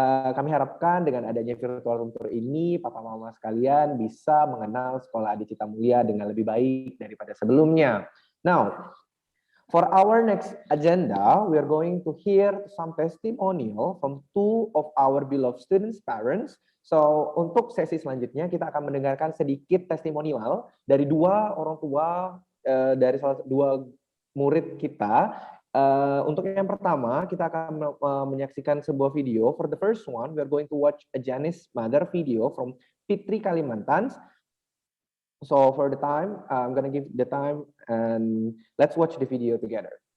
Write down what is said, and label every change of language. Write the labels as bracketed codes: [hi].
[id] Kami harapkan dengan adanya virtual room tour ini, papa mama sekalian bisa mengenal Sekolah Adi Cita Mulia dengan lebih baik daripada sebelumnya. [en] Now, for our next agenda, we are going to hear some testimonial from two of our beloved students' parents. [id] So, untuk sesi selanjutnya kita akan mendengarkan sedikit testimonial dari dua orang tua dari dua murid kita. Untuk yang pertama, kita akan menyaksikan sebuah video. [en] For the first one, we are going to watch a Janice mother video from Fitri, Kalimantan. So for the time, I'm gonna give the time and let's watch the video together.